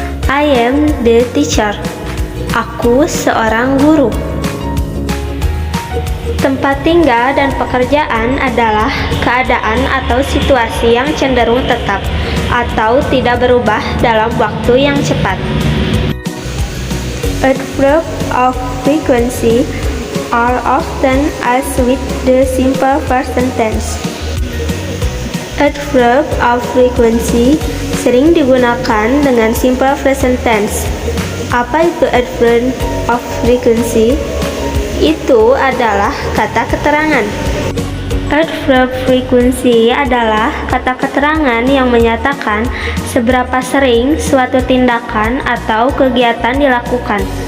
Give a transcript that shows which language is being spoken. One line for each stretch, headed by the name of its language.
English: I am the teacher, aku seorang guru.
Indonesian: Tempat tinggal dan pekerjaan adalah keadaan atau situasi yang cenderung tetap atau tidak berubah dalam waktu yang cepat.
English: Adverbs of frequency are often used with the simple present tense.
Indonesian: Adverb of frequency sering digunakan dengan simple present tense. Apa itu adverb of frequency? Itu adalah kata keterangan. Adverb frequency adalah kata keterangan yang menyatakan seberapa sering suatu tindakan atau kegiatan dilakukan.